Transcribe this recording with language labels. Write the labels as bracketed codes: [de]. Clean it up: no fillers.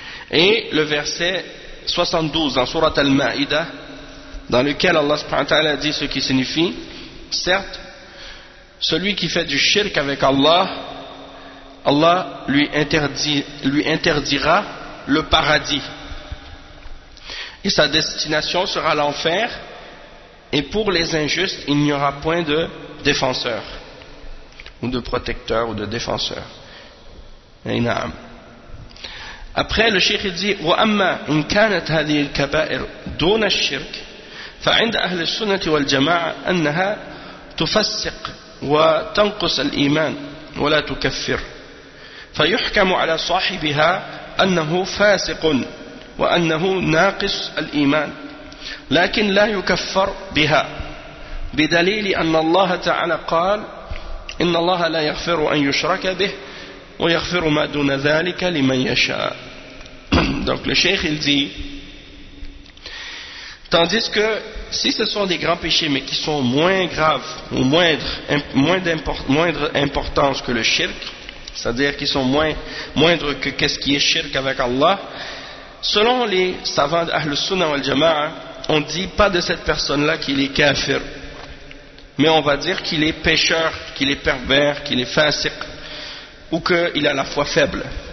[fr] Et le verset 72 dans Sourate Al-Ma'idah, dans lequel Allah subhanahu wa ta'ala dit ce qui signifie: certes, celui qui fait du shirk avec Allah, Allah lui interdira le paradis et sa destination sera l'enfer, et pour les injustes il n'y aura point de défenseur ou de protecteur ou de défenseur. Après le shirk dit [ar] wa amma in kanat hadhihi al-kaba'ir dun ash-shirk fa 'inda ahli as-sunnah wal-jama'a annaha tufassiq wa tanqus al-iman wa la tukaffir فيحكم على صاحبها أنه فاسق وأنه ناقص الإيمان لكن لا يكفر بها بدليل أن الله تعالى قال إن الله لا يغفر أن يشرك به ويغفر ما دون ذلك لمن يشاء. [fr] Donc le cheikh il dit, tandis que si ce sont des grands péchés mais qui sont moins graves ou moindre importance que le shirk, c'est-à-dire qu'ils sont moindres que qu'est-ce qui est shirk avec Allah, selon les savants d'Ahl Sunnah wal Jama'a, on dit pas de cette personne-là qu'il est kafir, mais on va dire qu'il est pécheur, qu'il est pervers, qu'il est fasiq, ou qu'il a la foi faible.